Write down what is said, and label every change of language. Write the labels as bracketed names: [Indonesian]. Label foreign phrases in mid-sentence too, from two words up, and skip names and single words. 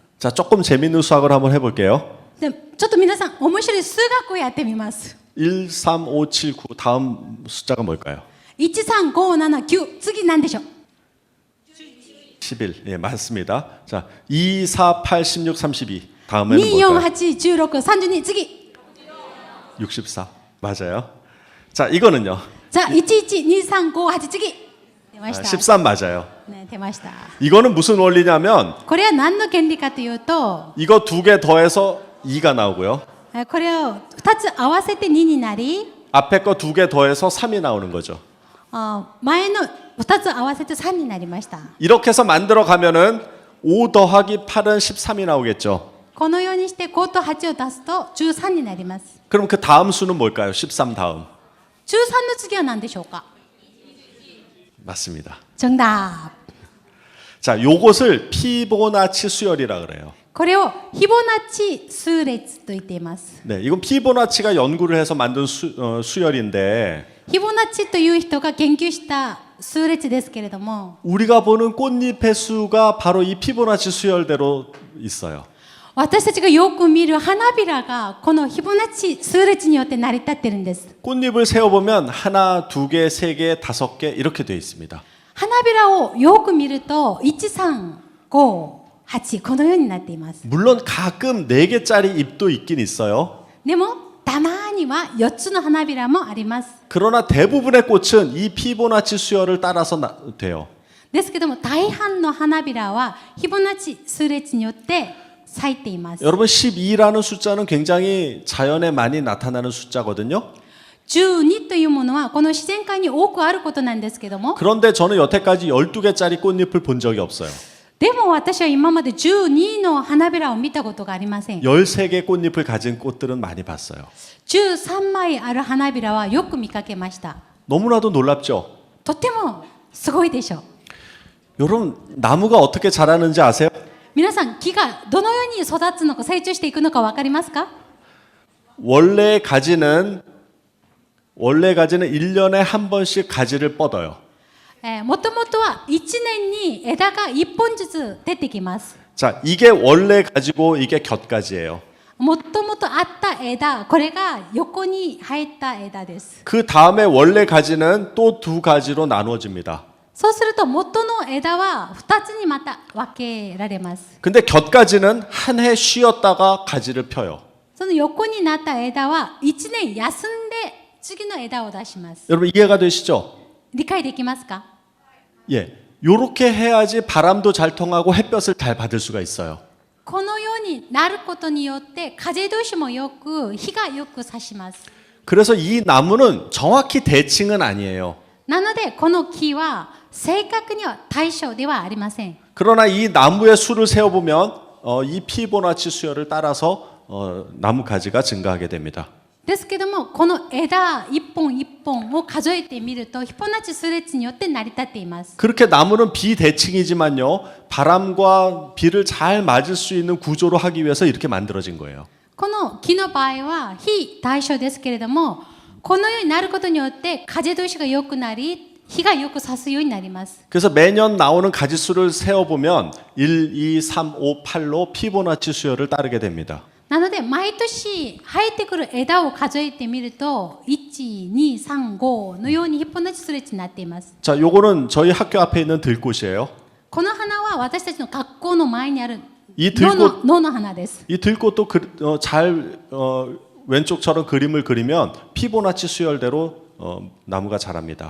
[Korean] 자, 조금 재밌는 수학을 한번 해볼게요. [Japanese] でちょっと皆さん面白い数学をやってみます。 [Korean] 13579 다음 숫자가 뭘까요? [Japanese] 13579 次何でしょう。 11. [Korean] 예, 맞습니다. 자, 2, 4, 8, 16, 32. 다음에는 [Japanese] 2、4、 [Korean] 뭘까요? [Japanese] 8、16、32次。 [Korean] 64. 맞아요. 자, 이거는요. [Japanese] じゃあ112358次。出ました。 [Korean] 13 맞아요. [Japanese] ね、出ました。 [Korean] 이거는 무슨 원리냐면 [Japanese] これは何の原理かというと、 [Korean] 이거 두 개 더해서 2가 나오고요. [Japanese] これを2つ合わせて2になり、 [Korean] 앞에 거 두 개 더해서 3이 나오는 거죠. [Japanese] 前の2つ合わせて3になりました。 [Korean] 이렇게 해서 만들어 가면은 5 더하기 8은 13이 나오겠죠. [Japanese] このようにして5と8を出すと13になります。 [Korean] 그럼 그 다음 수는 뭘까요? 13 다음. [Japanese] 13 の次は何でしょうか。 [Korean] 맞습니다. 정답。 자, 요것을 피보나치 수열이라 그래요. [Japanese] これをフィボナッチ数列と言っています。 [Korean] 네, 이건 피보나치가 연구를 해서 만든 수열인데 [Japanese] フィボナッチという人が研究した数列ですけれども、 [Korean] 우리가 보는 꽃잎의 수가 바로 이 피보나치 수열대로 있어요. [Japanese] 私たちがよく見る花びらがこのフィボナッチ数列によって成り立っているんです。 [Korean] 꽃잎을 세어보면 하나, 두 개, 세 개, 다섯 개 이렇게 돼 있습니다. [Japanese] 花びらをよく見ると135このようになっています。 [Korean] 물론 가끔 네 개짜리 잎도 있긴 있어요. [Japanese] でもたまには4つの花びらもあります。 [Korean] 그러나 대부분의 꽃은 이 피보나치 수열을 따라서 돼요. [Japanese] ですけども大半の花びらはフィボナッチ数列によって咲いています。 [Korean] 여러분 12라는 숫자는 굉장히 자연에 많이 나타나는 숫자거든요. [Japanese] 12 というものはこの自然界に多くあることなんですけども、 [Korean] 그런데 저는 여태까지 12개짜리 꽃잎을 본 적이 없어요. [Japanese] でも私は今まで12の花びらを見たことがありません。 [Korean] 13개 꽃잎을 가진 꽃들은 많이 봤어요. [Japanese] 13 枚ある花びらはよく見かけました。 [Korean] 너무나도 놀랍죠? [Japanese] とってもすごいでしょう。 [Korean] 여러분 나무가 어떻게 자라는지 아세요? [Japanese] 皆さん木がどのように育つのか成長していくのか分かりますか。 [Korean] 원래 가지는 1년에 한 번씩 가지를 뻗어요. [Japanese] もともとは1年に枝が1本ずつ出てきます。 [Korean] 자, 이게 원래 가지고 이게 곁가지예요. [Japanese] もともとあった枝、これが横に生えた枝です。 [Korean] 그 다음에 원래 가지는 또 두 가지로 나누어집니다. [Japanese] そうすると元の枝は2つにまた分けられます。 [Korean] 근데 곁가지는 한 해 쉬었다가 가지를 펴요. [Japanese] その横になった枝は1年休んで次の枝を出します。 [Korean] 여러분 이해가 되시죠? [Japanese] 理解できますか。 [Korean] 예. 요렇게 해야지 바람도 잘 통하고 햇볕을 잘 받을 수가 있어요. [Japanese] このようになることによって風通しもよく日がよく差します。 [Korean] 그래서 이 나무는 정확히 대칭은 아니에요. [Japanese] なのでこの木は正確には対称ではありません。 [Korean] 그러나 이 나무의 수를 세어보면 이 피보나치 수열을 따라서 나무 가지가 증가하게 됩니다. [Japanese] ですけどもこの枝一本一本を数えてみるとフィボナッチ数列によって成り立っています。 [Korean] 그렇게 나무는 비대칭이지만요. 바람과 비를 잘 맞을 수 있는 구조로 하기 위해서 이렇게 만들어진 거예요. [Japanese] この木の場合は非対称ですけれども、このようになることによって風通しが良くなり日がよく差すようになります。 [Korean] 그래서 매년 나오는 가지수를 세어보면 1, 2, 3, 5, 8로 피보나치 수열을 따르게 됩니다. [Japanese] なので毎年生えてくる枝を数えてみると1、2、3、5のようにフィボナッチ数列になっています。 [Korean] 자, 요거는 저희 학교 앞에 있는 들꽃이에요. [Japanese] この花は私たちの学校の前にある [Korean] 이 [Japanese] 野の花です。 [Korean] 이 들꽃도 왼쪽처럼 그림을 그리면 피보나치 수열대로 나무가 자랍니다.